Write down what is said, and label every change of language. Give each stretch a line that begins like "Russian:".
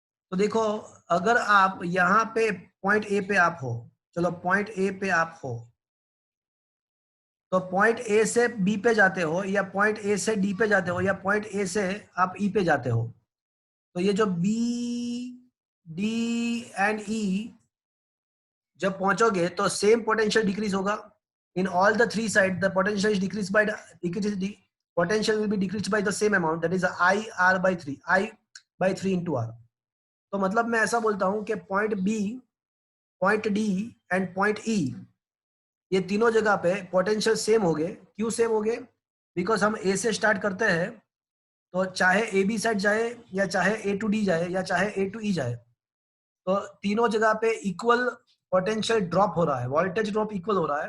Hindi: तो देखो, अगर आप यहाँ पे पॉइंट ए पे आप हो, चलो पॉइंट ए पे आप हो, तो पॉइंट ए से बी पे जाते हो, या पॉइंट ए से डी पे जाते हो, या पॉइंट ए से आप ई पे जाते हो, तो ये जो बी डी एंड ई जब पहुंचोगे तो सेम पोटेंशियल डिक्रीज होगा
English: In all the three side. The potential is decrease by potential will be decreased by the same amount, that is I R by 3, I by 3 into R.
Hindi: तो मतलब मैं ऐसा बोलता हूं कि point B, point D and point ई, ये तीनों जगह पे पोटेंशियल सेम हो गए. क्यों सेम हो गए? बिकॉज हम ए से स्टार्ट करते हैं, तो चाहे ए बी साइड जाए, या चाहे ए टू डी जाए, या चाहे ए टू ई जाए, तो तीनों जगह पे इक्वल पोटेंशियल ड्रॉप हो रहा है, वोल्टेज ड्रॉप इक्वल हो रहा है.